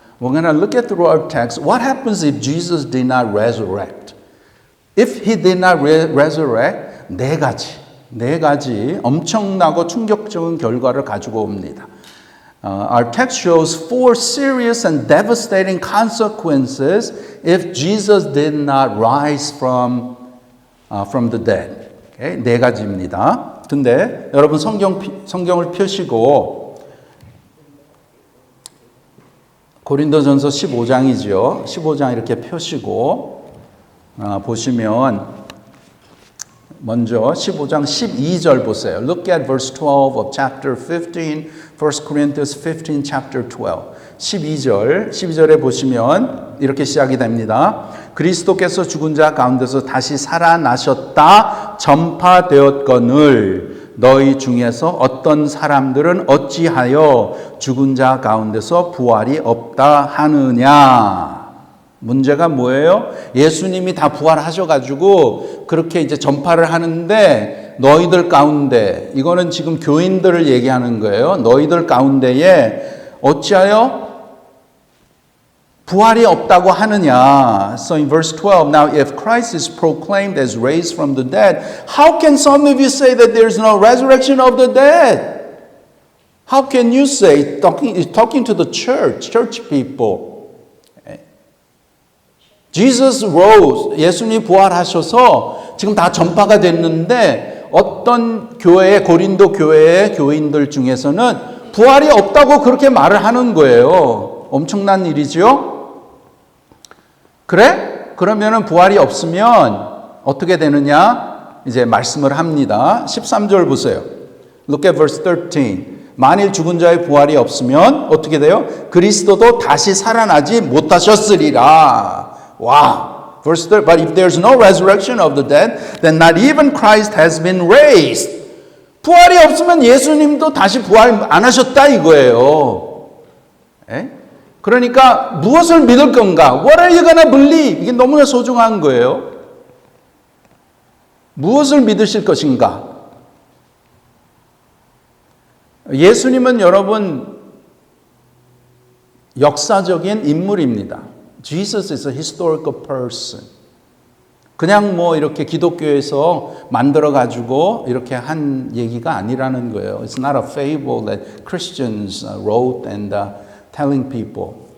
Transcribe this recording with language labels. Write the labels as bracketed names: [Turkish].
[English] We're going to look at through our text. What happens if Jesus did not resurrect? If he did not resurrect, [Korean] 네 가지 엄청나고 충격적인 결과를 가지고 옵니다. [English] Our text shows 4 serious and devastating consequences if Jesus did not rise from the dead. [Korean] Okay? 네 가지입니다. 근데 여러분 성경을 펴시고 고린도전서 15장이죠. 15장 이렇게 펴시고 보시면 먼저 15장 12절 보세요. [English] Look at verse 12 of chapter 15, 1 Corinthians 15, chapter 12. [Korean] 12절에 보시면 이렇게 시작이 됩니다. 그리스도께서 죽은 자 가운데서 다시 살아나셨다 전파되었거늘 너희 중에서 어떤 사람들은 어찌하여 죽은 자 가운데서 부활이 없다 하느냐. 문제가 뭐예요? 예수님이 다 부활하셔가지고 그렇게 이제 전파를 하는데 너희들 가운데, 이거는 지금 교인들을 얘기하는 거예요. 너희들 가운데에 어찌하여 부활이 없다고 하느냐. [English] So in verse 12, now if Christ is proclaimed as raised from the dead, how can some of you say that there is no resurrection of the dead? How can you say, talking to the church people, Jesus rose, [Korean] 예수님이 부활하셔서 지금 다 전파가 됐는데 어떤 교회의 고린도 교회의 교인들 중에서는 부활이 없다고 그렇게 말을 하는 거예요. 엄청난 일이죠. 그래? 그러면은 부활이 없으면 어떻게 되느냐? 이제 말씀을 합니다. 13절 보세요. [English] Look at verse 13. [Korean] 만일 죽은 자의 부활이 없으면 어떻게 돼요? 그리스도도 다시 살아나지 못하셨으리라. [English] Wow. Verse 3, but if there's no resurrection of the dead, then not even Christ has been raised. [Korean] 부활이 없으면 예수님도 다시 부활 안 하셨다 이거예요. 그러니까 무엇을 믿을 건가? [English] What are you gonna believe? [Korean] 이게 너무나 소중한 거예요. 무엇을 믿으실 것인가? 예수님은 여러분 역사적인 인물입니다. [English] Jesus is a historical person. [Korean] 그냥 뭐 이렇게 기독교에서 만들어가지고 이렇게 한 얘기가 아니라는 거예요. [English] It's not a fable that Christians wrote and telling people.